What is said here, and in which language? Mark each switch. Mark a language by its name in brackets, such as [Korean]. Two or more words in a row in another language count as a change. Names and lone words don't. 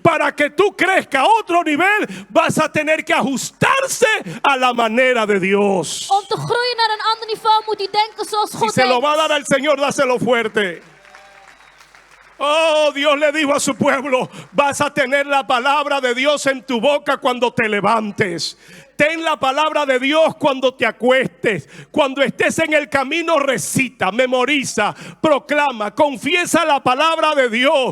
[Spanish] Para que tú crezcas a otro nivel, vas a tener que ajustarse a la manera de Dios. [Dutch] om te groeien naar een ander niveau moet u denken zoals [Spanish] Si [Dutch] God [Spanish] se lo [Dutch] denkt. [Spanish] va a dar al Señor, dáselo fuerte. Oh, Dios le dijo a su pueblo, vas a tener la palabra de Dios en tu boca cuando te levantes. Ten la palabra de Dios cuando te acuestes. Cuando estés en el camino, recita, memoriza, proclama, confiesa la palabra de Dios.